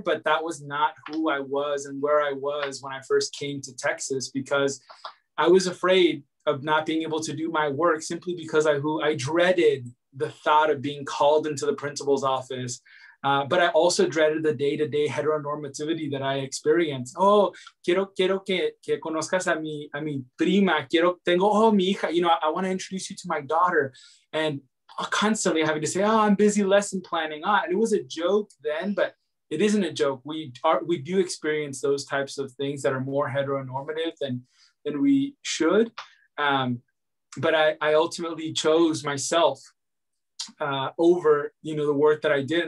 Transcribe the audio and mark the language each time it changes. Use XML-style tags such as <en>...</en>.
<en>But that was not who I was and where I was when I first came to Texas, because I was afraid of not being able to do my work simply because I dreaded the thought of being called into the principal's office. But I also dreaded the day-to-day heteronormativity that I experienced.</en> <es>Oh, quiero que conozcas a mi prima. Tengo mi hija.</es> <en>I want to introduce you to my daughter. And constantly having to say, oh, I'm busy lesson planning. And it was a joke then, but it isn't a joke. We do experience those types of things that are more heteronormative than we should. But I ultimately chose myself over, the work that I did.</en>